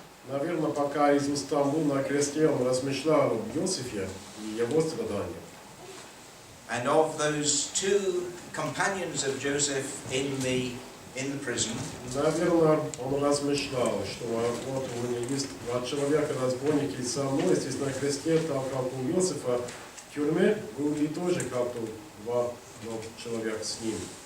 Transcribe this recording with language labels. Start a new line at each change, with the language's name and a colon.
Russian: Наверное, пока Иисус там был на кресте, он размышлял об Иосифе и его страданиях.
English: And of those two companions of Joseph in the prison.
Russian: Наверное, он размышлял, что вот у меня есть два человека, разбойники со мной, здесь на кресте, там как у Иосифа в тюрьме, был и тоже как два человека с ним.